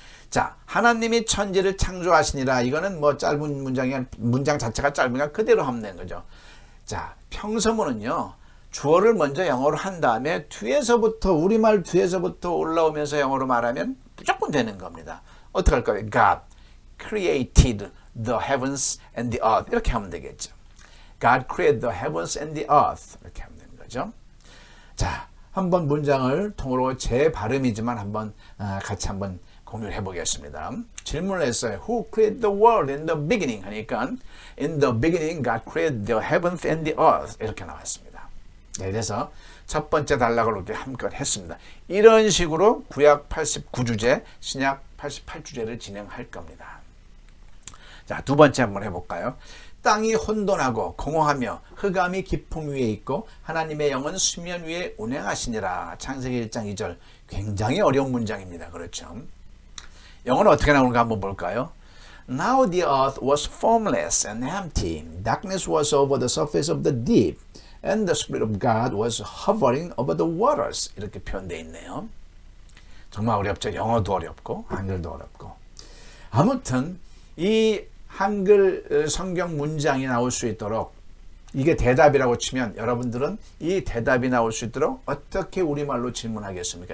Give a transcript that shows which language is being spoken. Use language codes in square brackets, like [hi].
[ko] 자, 하나님이 천지를 창조하시니라. 이거는 뭐 짧은 문장 자체가 짧으니까 그대로 하면 되는 거죠. 자, 평서문은요. 주어를 먼저 영어로 한 다음에 뒤에서부터 우리말 뒤에서부터 올라오면서 영어로 말하면 무조건 되는 겁니다. 어떻게 할까요? [en] God created the heavens and the earth [ko] 이렇게 하면 되겠죠. [en] God created the heavens and the earth [ko] 이렇게 하면 되는 거죠. 자, 한번 문장을 통으로 제 발음이지만 한번 같이 한번 공유를 해보겠습니다. 질문을 했어요. [en] Who created the world in the beginning? [ko] 하니까 [en] In the beginning God created the heavens and the earth [ko] 이렇게 나왔습니다. 네, 그래서 첫 번째 단락을 이렇게 한껏 했습니다. 이런 식으로 구약 89주제, 신약 88주제를 진행할 겁니다. 자, 두 번째 한번 해볼까요? 땅이 혼돈하고 공허하며 흑암이 깊음 위에 있고 하나님의 영은 수면 위에 운행하시니라. 창세기 1장 2절. 굉장히 어려운 문장입니다. 그렇죠? 영어는 어떻게 나오는가 한번 볼까요? [en] Now the earth was formless and empty. Darkness was over the surface of the deep. And the Spirit of God was hovering over the waters. [ko] 이렇게 표현되어 있네요. 정말 어렵죠. 영어도 어렵고 한글도 어렵고. 아무튼 이 한글 성경 문장이 나올 수 있도록 이게 대답이라고 치면 여러분들은 이 대답이 나올 수 있도록 어떻게 우리말로 질문하겠습니까?